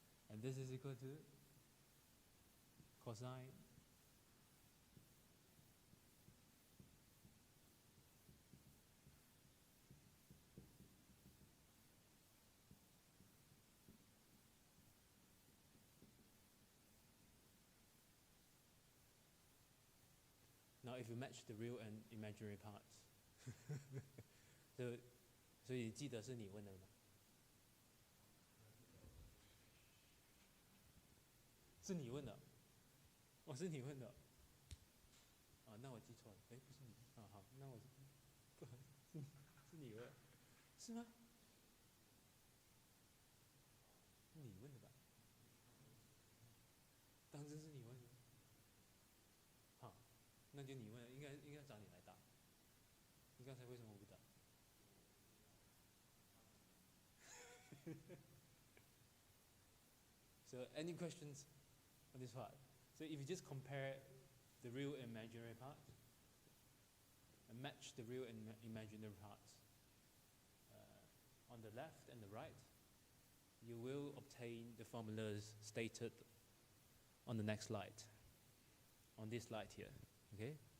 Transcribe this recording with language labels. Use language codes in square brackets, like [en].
[en] And this is equal to cosine Now, if you match the real and imaginary parts, [zh] 所以记得是你问的吗？是你问的，哦，是你问的，啊，那我记错了，哎，不是你，啊，好，那我不好意思，是你问，是吗？你问的吧？当真是你问的？好，那就你问，应该找你来答。你刚才为什么不答？ [en] So any questions on this part? So if you just compare the real and imaginary parts and match the real and imaginary parts on the left and the right, you will obtain the formulas stated on the next slide, on this slide here, okay?